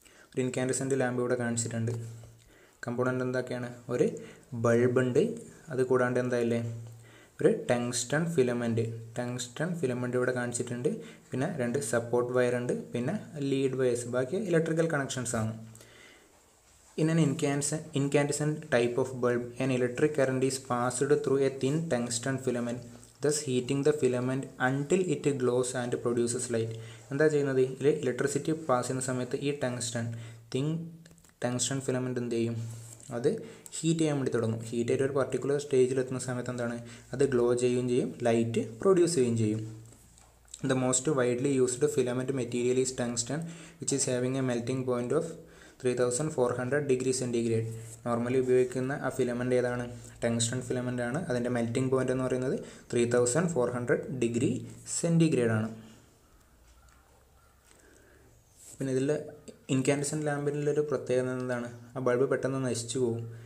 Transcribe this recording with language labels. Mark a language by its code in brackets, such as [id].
[ml] ഒരു ഇൻകാൻഡിസെൻ്റ് ലാമ്പ് ഇവിടെ കാണിച്ചിട്ടുണ്ട്. കമ്പോണൻ്റ് എന്തൊക്കെയാണ്, ഒരു ബൾബുണ്ട്, അത് കൂടാണ്ട് എന്തായില്ലേ, ഒരു ടങ്സ്റ്റൺ ഫിലമെൻ്റ് ഇവിടെ കാണിച്ചിട്ടുണ്ട്. പിന്നെ 2 സപ്പോർട്ട് വയർ ഉണ്ട്, പിന്നെ ലീഡ് വയേഴ്സ്, ബാക്കി ഇലക്ട്രിക്കൽ കണക്ഷൻസ് ആണ്. [en] In an incandescent type of bulb, an electric current is passed through a thin tungsten filament, thus heating the filament until it glows and produces light. [ml] എന്താ ചെയ്യുന്നത്, electricity pass ചെയ്യുന്ന സമയത്ത് ഈ thin tungsten filament എന്ത് ചെയ്യും, അത് heat ചെയ്യാൻ വേണ്ടി തുടങ്ങും. ഹീറ്റ് ആയിട്ട് ഒരു പർട്ടിക്കുലർ സ്റ്റേജിലെത്തുന്ന സമയത്ത് എന്താണ്, അത് ഗ്ലോ ചെയ്യുകയും ചെയ്യും, ലൈറ്റ് പ്രൊഡ്യൂസ് ചെയ്യുകയും ചെയ്യും. [en] The most widely used filament material is tungsten, which is having a melting point of 3400 degree centigrade. [ml] Normally ഉപയോഗിക്കുന്ന ആ ഫിലമെൻ്റ് ഏതാണ്, ടങ്സ്റ്റൺ ഫിലമെൻ്റ് ആണ്. അതിൻ്റെ മെൽറ്റിംഗ് പോയിൻ്റ് എന്ന് പറയുന്നത് 3400 ഡിഗ്രി സെൻറ്റിഗ്രേഡ് ആണ്. പിന്നെ ഇതിൽ ഇൻകാൻഡസെൻറ്റ് ലാമ്പിലൊരു പ്രത്യേകത എന്താണ്, ആ ബൾബ് പെട്ടെന്ന് നശിച്ചു പോകും.